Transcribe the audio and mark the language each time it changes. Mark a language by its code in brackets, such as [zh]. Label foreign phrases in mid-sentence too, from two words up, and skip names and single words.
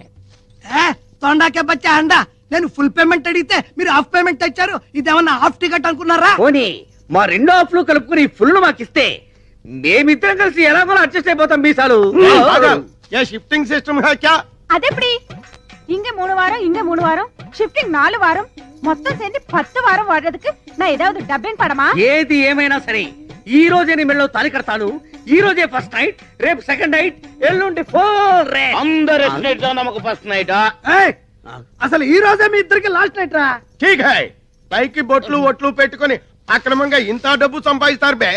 [te] తొండాకే బచ్చా అండా నేను [en] full payment [te] అడిగితే మీరు [en] half payment [te] తెచ్చారు ఇదేమన్నా [en] half ticket [te] అనుకున్నారా పోనీ మా 2 ఆఫ్లు కలుపుకుని ఫుల్ మాకిస్తే మేమిద్దరం కలిసి ఎలాగో అడ్జస్ట్ అయిపోతాం మీసాలు [en] shifting system క్యా [ta] అదెప్పుడు இங்க 3 வாரம் இங்க 3 வாரம் ஷிஃப்டிங் 4 வாரம் மொத்தம் சேர்ந்து 10 வாரம் வாடுறதுக்கு நான் ஏதாவது டப்பிங் படமா [te] ఏది ఏమైనా సరే ఈ రోజే నీ మెళ్ళో తాలి కడతాను ఈ రోజే [en] first night [te] రేపు [en] second night [te] ఎల్లుండి 4 రే అందరు ఎట్లా నమ్మకు [en] first night [te] అసలు ఈ రోజే మీ ఇద్దరికి [en] last night [te] రా [hi] ठीक है [te] పైకి బొట్లు ఒట్లు పెట్టుకొని అక్రమంగా ఇంత డబ్బు సంపాదిస్తారు బే